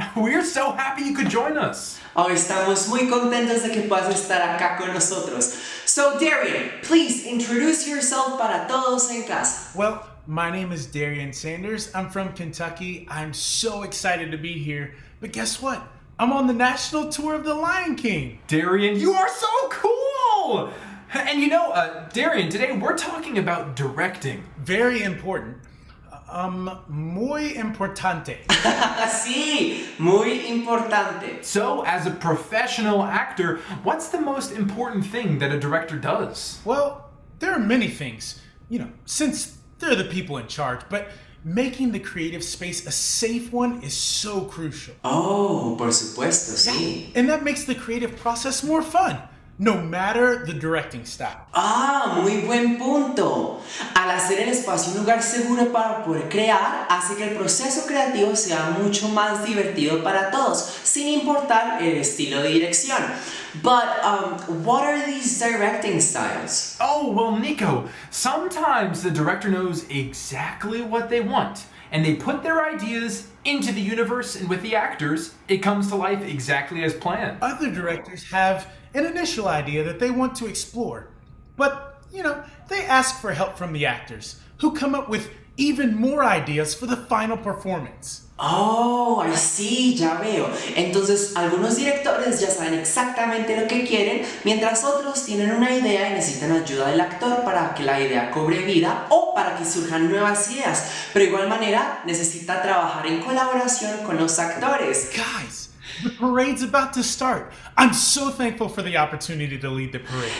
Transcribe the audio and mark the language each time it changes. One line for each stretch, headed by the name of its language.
English: We're so happy you could join us.
Spanish: Oh, estamos muy contentos de que puedas estar acá con nosotros.
English: So, Darian, please introduce yourself
Spanish: para todos en casa.
English: Well, my name is Darian Sanders. I'm from Kentucky. I'm so excited to be here. But guess what? I'm on the national tour of The Lion King. Darian, you are so cool! And Darian, today we're talking about directing. Very important.
Spanish: Muy importante. Sí, muy importante.
English: So, as a professional actor, what's the most important thing that a director does? Well, there are many things, since they're the people in charge, but making the creative space a safe one is so crucial.
Spanish: Oh, por supuesto, sí.
English: And that makes the creative process more fun, no matter the directing style.
Spanish: Ah, muy buen punto. Al hacer el espacio un lugar seguro para poder crear, hace que el proceso creativo sea mucho más divertido para todos, sin importar el estilo de dirección.
English: But what are these directing styles? Oh, well, Nico, sometimes the director knows exactly what they want, and they put their ideas into the universe, and with the actors, it comes to life exactly as planned. Other directors have an initial idea that they want to explore, but, they ask for help from the actors, who come up with even more ideas for the final performance.
Spanish: Oh, sí, ya veo. Entonces, algunos directores ya saben exactamente lo que quieren, mientras otros tienen una idea y necesitan ayuda del actor para que la idea cobre vida o para que surjan nuevas ideas. Pero de igual manera, necesita trabajar en colaboración con los actores.
English: Guys, the parade's about to start. I'm so thankful for the opportunity to lead the parade.